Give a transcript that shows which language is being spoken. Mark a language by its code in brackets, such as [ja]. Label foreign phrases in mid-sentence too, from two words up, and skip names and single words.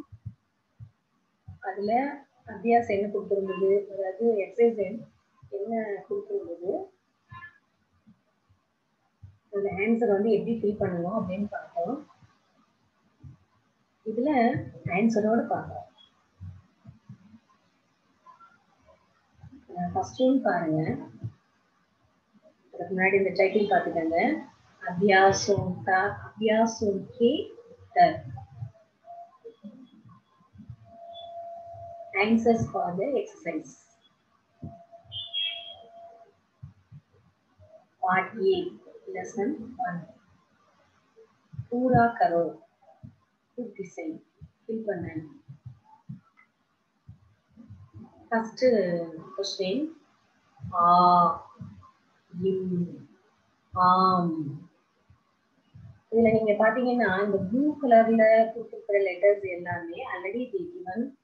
[ta] அதுல அபியாஸ் என்ன கொடுத்திருந்தது, அதாவது எக்ஸசைஸ் என்ன கொடுத்திருந்தது, அந்த ஆன்சர் வந்து எப்படி ஃபில் பண்ணணும் அப்படின்னு பார்த்தோம். இதுல ஆன்சரோட பார்க்கலாம். [en] first one [ta] பாருங்க. அதுக்கு முன்னாடி இந்த டைட்டில் பார்த்துக்கங்க. [hi] அபியாசோं का अभ्यासों के तर्क, [en] answers for the exercise. Part A, lesson 1. [hi] पूरा करो, पूर्ति [ta] செய், fill பண்ணு. [en] First question, आ, इम, ஆம். [ta] இதுல நீங்க பாத்தீங்கன்னா இந்த [en] blue color [ta] கொடுத்திருக்கிற லெட்டர்ஸ் எல்லாமே [en] already given.